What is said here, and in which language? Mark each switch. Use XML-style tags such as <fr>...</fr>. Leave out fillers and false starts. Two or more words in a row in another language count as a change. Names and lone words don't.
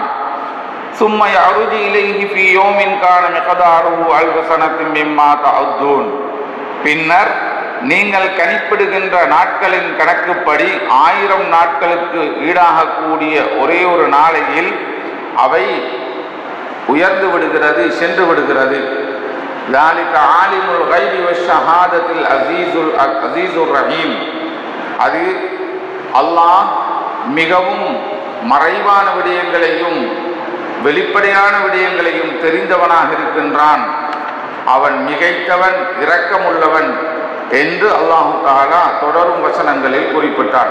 <ar>ثم يعرج إليه في يوم كان مقداره ألف سنة مما تعدون.</ar> <ta>பின்னர் நீங்கள் கணிப்பிடுகின்ற நாட்களின் கணக்குப்படி 1000 நாட்களுக்கு ஈடாகக்கூடிய ஒரே ஒரு நாளையில் அவை உயர்ந்து விடுகிறது, சென்று விடுகிறது.</ta> <ar>ذَلِكَ عَالِمُ الْغَيْبِ وَالشَّهَادَةِ الْعَزِيزُ الرَّحِيمُ.</ar> <ta>அது அல்லாஹ் மிகவும் மறைவான விடயங்களையும் வெளிப்படையான விடயங்களையும் தெரிந்தவனாக இருக்கின்றான். அவன் மிகைத்தவன், இரக்கமுள்ளவன் என்று அல்லாஹ் தஆலா தொடரும் வசனங்களில் குறிப்பிட்டார்.</ta>